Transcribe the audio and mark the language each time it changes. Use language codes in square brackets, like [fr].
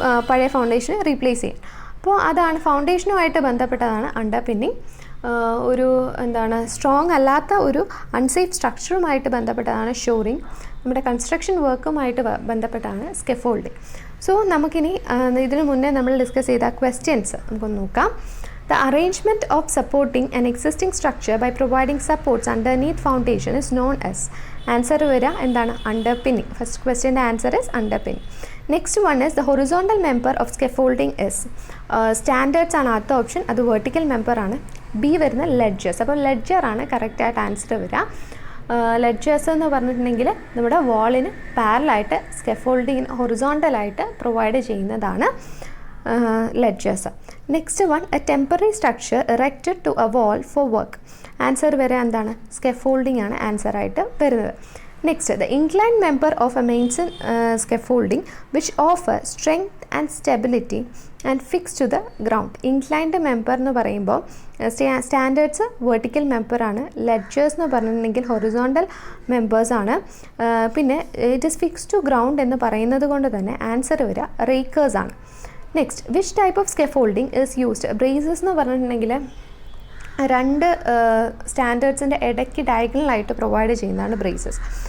[ml] പഴയ ഫൗണ്ടേഷനെ റീപ്ലേസ് ചെയ്യും. അപ്പോൾ അതാണ് ഫൗണ്ടേഷനുമായിട്ട് ബന്ധപ്പെട്ടതാണ് അണ്ടർ പിന്നിങ്. ഒരു സ്ട്രോങ് അല്ലാത്ത ഒരു അൺസേഫ് സ്ട്രക്ചറുമായിട്ട് ബന്ധപ്പെട്ടതാണ് ഷോറിങ്. നമ്മുടെ കൺസ്ട്രക്ഷൻ വർക്കുമായിട്ട് ബന്ധപ്പെട്ടാണ് സ്കെഫോൾഡിങ്. സോ നമുക്കിനി ഇതിനു മുന്നേ നമ്മൾ ഡിസ്കസ് ചെയ്ത ക്വസ്റ്റ്യൻസ് നമുക്കൊന്ന് നോക്കാം. [en] The arrangement of supporting an existing structure by providing supports underneath foundation is known as. [ml] Answer വരിക എന്താണ്? underpinning. [en] First ക്വസ്റ്റ്യൻ്റെ answer is underpinning. Next one is the horizontal member of scaffolding is. [ml] Standards ആണ് അടുത്ത option. അത് vertical member ആണ്. B വരുന്ന ledgers. അപ്പോൾ ലെഡ്ജറാണ് കറക്റ്റായിട്ട് answer വരിക. ലെഡ്ജേഴ്സ് എന്ന് പറഞ്ഞിട്ടുണ്ടെങ്കിൽ നമ്മുടെ വാളിന് പാരലായിട്ട് സ്കെഫോൾഡിങ്ങിന് ഹൊറിസോണ്ടലായിട്ട് പ്രൊവൈഡ് ചെയ്യുന്നതാണ് ledgers. [en] Next one, a temporary structure erected to a wall for work. [ml] Answer വരെ എന്താണ്? Scaffolding ആണ് ആൻസർ ആയിട്ട് വരുന്നത്. [en] Next, the inclined member of a mason scaffolding which offer strength and stability and fixed to the ground. [ml] Inclined member എന്ന് പറയുമ്പോൾ standards vertical member ആണ്. Ledgers എന്ന് പറഞ്ഞിട്ടുണ്ടെങ്കിൽ ഹൊറിസോണ്ടൽ മെമ്പേഴ്സ് ആണ്. പിന്നെ [en] it is fix to ground [ml] എന്ന് പറയുന്നത് കൊണ്ട് തന്നെ ആൻസർ വരിക റേക്കേഴ്സ് ആണ്. [en] Next, which type of scaffolding is used? [ml] Braces എന്ന് പറഞ്ഞിട്ടുണ്ടെങ്കിൽ രണ്ട് സ്റ്റാൻഡേർഡ്സിൻ്റെ ഇടയ്ക്ക് ഡയഗണലായിട്ട് പ്രൊവൈഡ് ചെയ്യുന്നതാണ് ബ്രേസസ്.